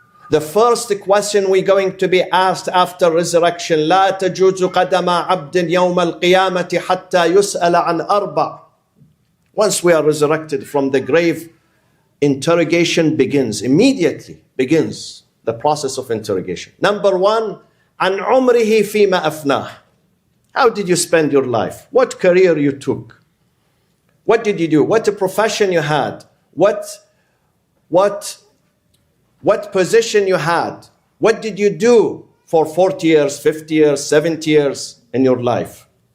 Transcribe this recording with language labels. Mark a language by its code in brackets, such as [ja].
[en] The first question we're going to be asked after resurrection, [ar] لا تجوز قدم عبد يوم القيامة حتى يسأل عن أربع. [en] Once we are resurrected from the grave, interrogation begins. Immediately begins the process of interrogation. Number one, [ar] عن عمره فيما أفناه. [en] How did you spend your life? What career you took? What did you do? What profession you had? What position you had? What did you do for 40 years, 50 years, 70 years in your life?